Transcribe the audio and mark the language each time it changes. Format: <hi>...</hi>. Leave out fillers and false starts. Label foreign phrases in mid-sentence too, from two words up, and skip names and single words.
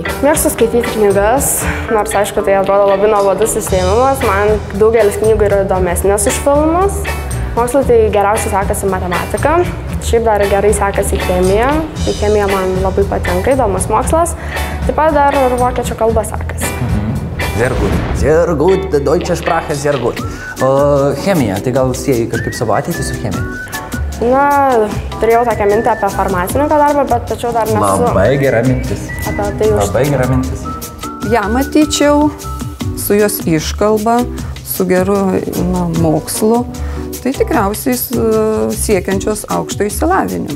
<lt>Mėgstu skaityti knygas, nors aišku, tai atrodo labai nuobodus užsiėmimas. Man daugelis knygų yra įdomesnės už filmus. Mokslui tai geriausiai sekasi matematika. Šiaip dar gerai sekasi chemija. Tai chemija man labai patinka, įdomus mokslas. Taip pat dar ir vokiečių kalba sekasi.</lt> <de>Sehr gut. Sehr gut, deutsche Sprache, sehr gut.</de> <lt>O chemija, tai gal sieji kažkaip savo ateitį su chemija? Na, turėjau tokią mintį apie farmacininko darbą, bet tačiau dar nesu... Labai gera mintis. Apie tai už... Labai gera mintis. Ja matyčiau su jos iškalba, su geru mokslu, tai tikriausiai siekiančios aukšto išsilavinimo.</lt>